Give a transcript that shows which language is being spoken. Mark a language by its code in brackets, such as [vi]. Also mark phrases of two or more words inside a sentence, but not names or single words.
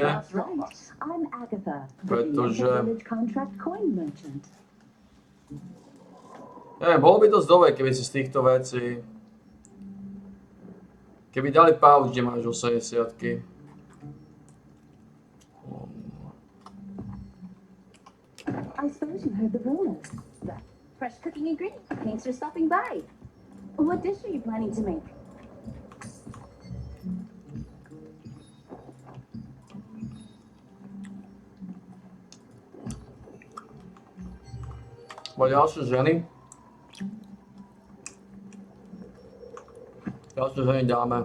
[en] I'm Agatha, [sk] Pretože... [en] the village contract coin merchant. [sk] Neviem, bolo by dosť dobre, keby si z týchto vecí... Keby dali pouch, kde máš 80-ky. [en] I suppose you heard the rumors. Fresh cooking ingredients. Thanks for stopping by. What dish are you planning to make? [sk] Ďalšie ženy. Ďalšie ženy dáme